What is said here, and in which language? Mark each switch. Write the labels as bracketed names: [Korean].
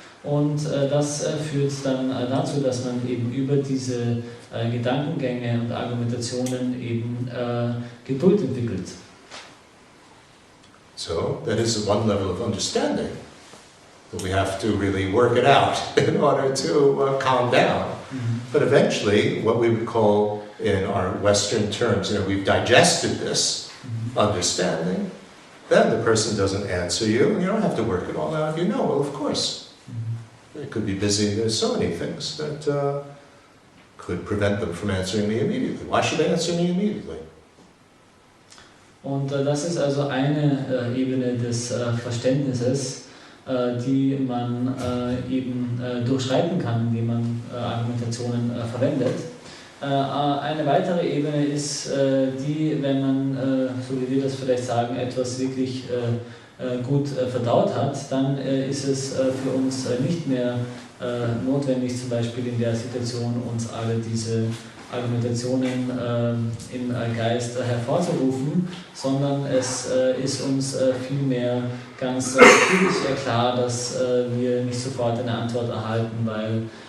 [German] Und das führt dann dazu, dass man eben über diese Gedankengänge und Argumentationen eben Geduld entwickelt. [English] So, that is one level of understanding. But we have to really work it out in order to calm down. But eventually, what we would call in our Western terms, we've digested this understanding, then the person doesn't answer you, and you don't have to work it all out. Well, of course. They could be busy. There's so many things that could prevent them from answering me immediately. Why should they answer me immediately? [German] Und das ist also eine Ebene des Verständnisses, die man eben durchschreiten kann, indem man Argumentationen verwendet. Eine weitere Ebene ist die, wenn man, so wie wir das vielleicht sagen, etwas wirklich gut verdaut hat, dann ist es für uns nicht mehr notwendig, zum Beispiel in der Situation uns alle diese Argumentationen im Geist hervorzurufen, sondern es ist uns vielmehr ganz klar, dass wir nicht sofort eine Antwort erhalten, weil